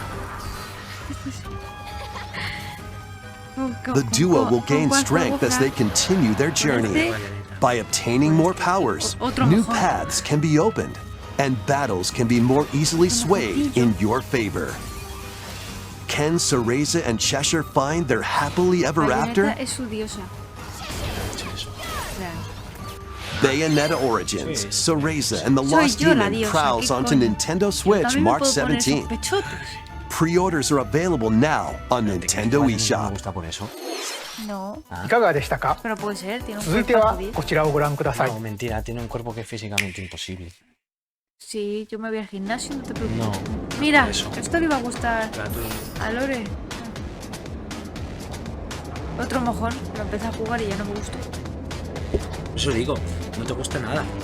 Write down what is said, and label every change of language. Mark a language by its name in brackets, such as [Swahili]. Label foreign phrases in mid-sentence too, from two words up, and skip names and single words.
[English] The duo will gain strength as they continue their journey. By obtaining more powers, new paths can be opened, and battles can be more easily swayed in your favor. Can Cereza and Cheshire find their happily ever after? [Spanish] Bayonetta es su diosa. [English] Bayonetta Origins, Cereza and the Lost [Spanish] yo la [English] Demon [Spanish] diosa, [English] prowls [Spanish] ¿qué [English] onto [Spanish] coño? [English] Nintendo Switch [Spanish] También me [English] March [Spanish] puedo poner [English] 17th. [Spanish] sospechosos. [English] Pre-orders are available now on Nintendo [Spanish] Me [English] eShop. [Spanish] gusta por eso. No, [Japanese] いかがでしたか？ [Spanish] pero puede ser, tiene un [Japanese] 続いては [Spanish] cuerpazo bien. [Japanese] こちらをご覧ください。 [Spanish] No, mentira, tiene un cuerpo que es físicamente imposible. Sí, yo me voy al gimnasio, no te preocupes. No. Mira, Eso. esto le iba a gustar a Lore. Otro mojón, lo empecé a jugar y ya no me gustó. Eso digo, no te gusta nada.